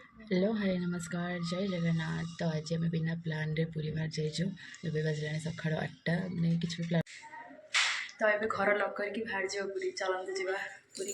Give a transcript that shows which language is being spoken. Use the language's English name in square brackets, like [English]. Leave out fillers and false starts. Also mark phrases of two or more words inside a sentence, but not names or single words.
[English] hello hi [Odia] ନମସ୍କାର ଜୟ ଜଗନ୍ନାଥ। ତ ଆଜି ଆମେ ବିନା ପ୍ଲାନ ରେ ପୁରୀ ବାହାର ଯାଉଛୁ। ଏବେ ବାଜିଲାଣି ସକାଳ 8ଟା। ମାନେ କିଛି ବି ପ୍ଲାନ୍ ତ ଏବେ ଘର ଲକ୍ କରିକି ବାହାରି ଯିବ ପୁରୀ। ଚାଲନ୍ତୁ ଯିବା ପୁରୀ।